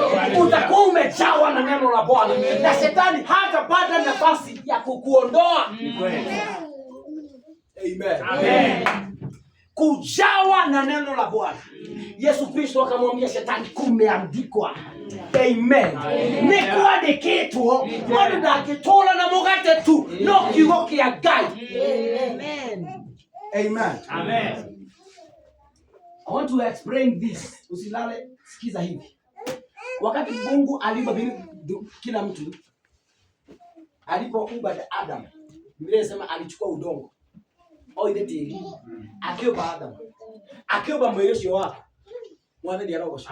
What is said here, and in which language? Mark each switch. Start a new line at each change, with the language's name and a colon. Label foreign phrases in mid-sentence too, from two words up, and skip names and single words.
Swahili: Utakuwa umejawa na neno la Bwana. Na shetani hatapata nafasi ya kukuondoa. Amen. Amen. Kujawa na neno la Bwana. Yesu Kristo akamwambia shetani, kumeandikwa. Amen.
Kikuyu: Nikuwa deketwo mwana ndakitola na mugate tu no kiugo kia Ngai.
Swahili: Amen. Amen. Amen.
English: I want to explain this.
Swahili: Usilale, sikiza hivi. Wakati Mungu aliumba kila mtu, alipoumba Adam, Biblia inasema alichukua udongo. Akiumba Adam. Akiumba mwili wake wako. Mwana ndiye anaosha.